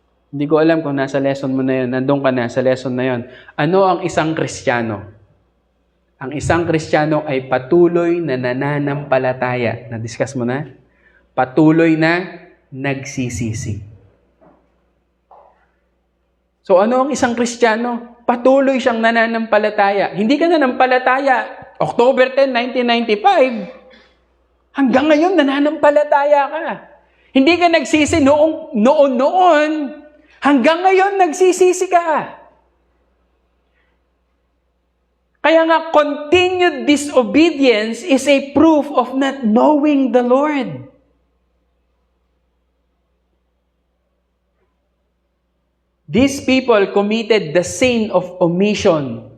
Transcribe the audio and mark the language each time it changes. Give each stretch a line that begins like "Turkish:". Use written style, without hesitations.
Filipino: Hindi ko alam kung nasa lesson mo na yun, nandun ka na sa lesson na yun. Ano ang isang Kristiyano? Ang isang Kristiyano ay patuloy na nananampalataya. Na-discuss mo na? Patuloy na nagsisisi. So ano ang isang Kristiyano? Patuloy siyang nananampalataya. Hindi ka nananampalataya October 10, 1995. Hanggang ngayon nananampalataya ka. Hindi ka nagsisi noon. Hanggang ngayon nagsisisi ka. Kaya nga,
English: continued disobedience is a proof of not knowing the Lord. These people committed the sin of omission.